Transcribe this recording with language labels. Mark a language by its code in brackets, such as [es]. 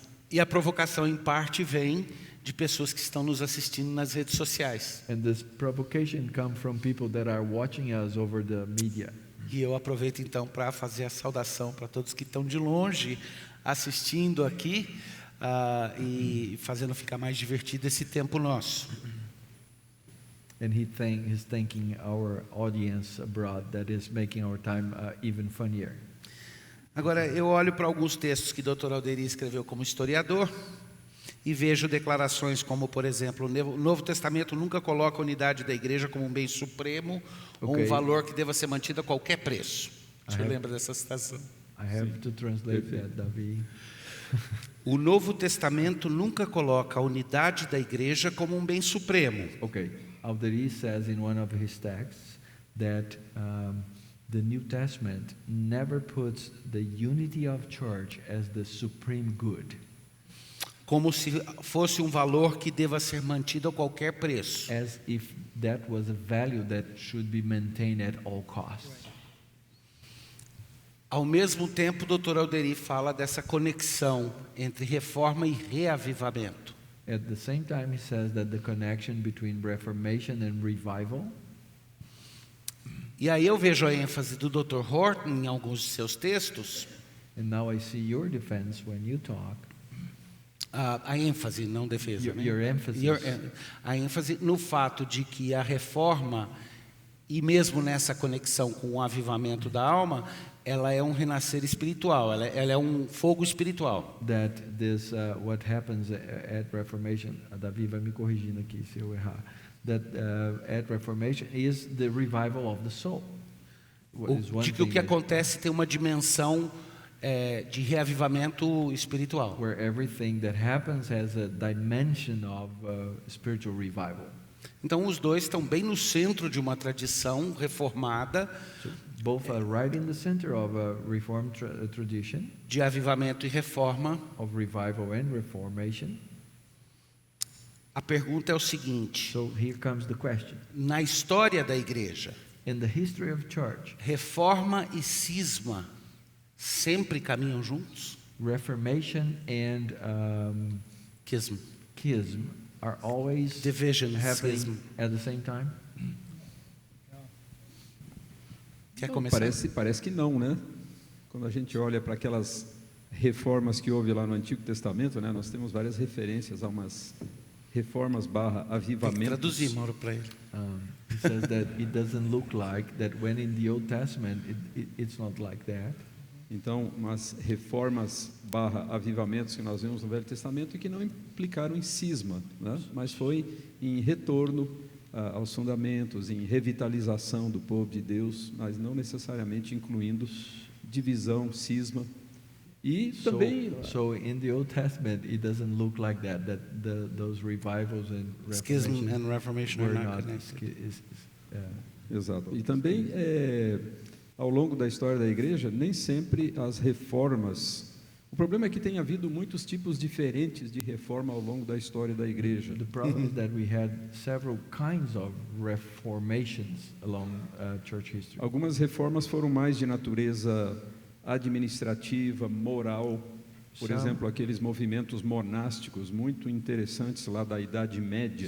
[pt] E a provocação, em parte, vem de pessoas que estão nos assistindo nas redes sociais. [en] And this provocation comes from people that are watching us over the media. [pt] E eu aproveito, então, para fazer a saudação para todos que estão de longe assistindo aqui e fazendo ficar mais divertido esse tempo nosso. [en] And he's thanking our audience abroad that is making our time even funnier. [pt] Agora, eu olho para alguns textos que o Dr. Alderi escreveu como historiador e vejo declarações como, por exemplo, o Novo Testamento nunca coloca a unidade da igreja como um bem supremo ou um valor que deva ser mantido a qualquer preço. O senhor lembra dessa citação? [en] I have to translate that, Davi. [pt] O Novo Testamento nunca coloca a unidade da igreja como um bem supremo. [en] Okay, Alderi says in one of his texts that the New Testament never puts the unity of church as the supreme good. [pt] Como se fosse um valor que deva ser mantido a qualquer preço. [en] As if that was a value that should be maintained at all costs. [pt] Ao mesmo tempo, o Dr. Alderi fala dessa conexão entre reforma e reavivamento. [en] At the same time, he says that the connection between Reformation and revival. [pt] E aí eu vejo a ênfase do Dr. Horton em alguns de seus textos. [en] And now I see your defense when you talk. [pt] A ênfase, não defesa. [en] Your emphasis. [pt] A ênfase no fato de que a reforma E mesmo nessa conexão com o avivamento da alma, ela é um renascer espiritual, ela é um fogo espiritual. [en] That this what happens at Reformation, [pt] Davi vai me corrigindo aqui se eu errar. [en] That at Reformation is the revival of the soul. [pt] De que o que acontece tem uma dimensão de reavivamento espiritual. [en] Where everything that happens has a dimension of spiritual revival. [pt] Então os dois estão bem no centro de uma tradição reformada. [en] So both are right in the center of a reformed tradition. [pt] De avivamento e reforma. [en] Of revival and reformation. [pt] A pergunta é o seguinte. [en] So here comes the question. [pt] Na história da igreja, [en] in the history of church, [pt] reforma e cisma sempre caminham juntos? [en] Reformation and schism are always division, happening schism. At the same time? [pt] Quer começar? Parece que não, né? Quando a gente olha para aquelas reformas que houve lá no Antigo Testamento, né? Nós temos várias referências a umas reformas / avivamentos. Traduzir, Mauro, para ele. [en] He says that it doesn't look like that when in the Old Testament it's not like that. [pt] Então, umas reformas / avivamentos que nós vemos no Velho Testamento e que não implicaram em cisma, né? Mas foi em retorno aos fundamentos, em revitalização do povo de Deus, mas não necessariamente incluindo divisão, cisma. E também [en] so in the Old Testament it doesn't look like that those revivals and schism and reformation were are not not connected. [pt] Exato. E também ao longo da história da igreja, nem sempre as reformas. O problema é que tem havido muitos tipos diferentes de reforma ao longo da história da igreja. [en] The problem is that we had several kinds of reformations along church history. [pt] Algumas reformas foram mais de natureza administrativa, moral. Por exemplo, aqueles movimentos monásticos muito interessantes lá da Idade Média.